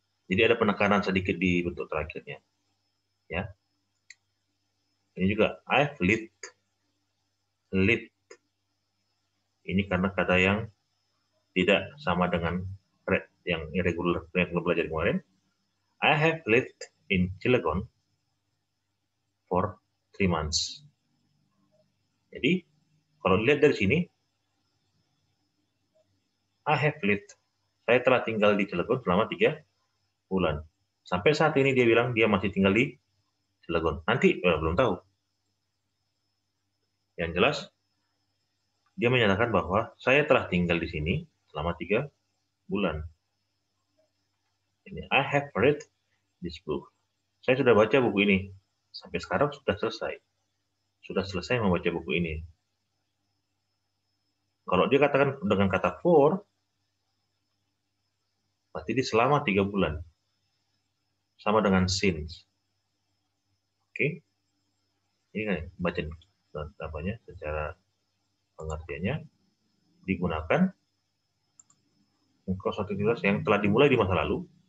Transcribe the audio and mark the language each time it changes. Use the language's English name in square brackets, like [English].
[Indonesian] Jadi ada penekanan sedikit di bentuk terakhirnya, ya. Ini juga [English] I've lived. [Indonesian] Ini karena kata yang tidak sama dengan read, yang irregular yang kita belajar kemarin. [English] I have lived in Cilegon for 3 months. [Indonesian] Jadi kalau dilihat dari sini, [English] I have lived. [Indonesian] Saya telah tinggal di Cilegon selama 3 bulan. Sampai saat ini dia bilang dia masih tinggal di Cilegon. Nanti belum tahu. Yang jelas, dia menyatakan bahwa saya telah tinggal di sini selama 3 bulan. [English] Ini, I have read this book. [Indonesian] Saya sudah baca buku ini. Sampai sekarang sudah selesai. Sudah selesai membaca buku ini. Kalau dia katakan dengan kata for, berarti dia selama 3 bulan. Sama dengan since. Oke. Ini kan baca apanya secara pengertiannya digunakan untuk suatu aktivitas yang telah dimulai di masa lalu.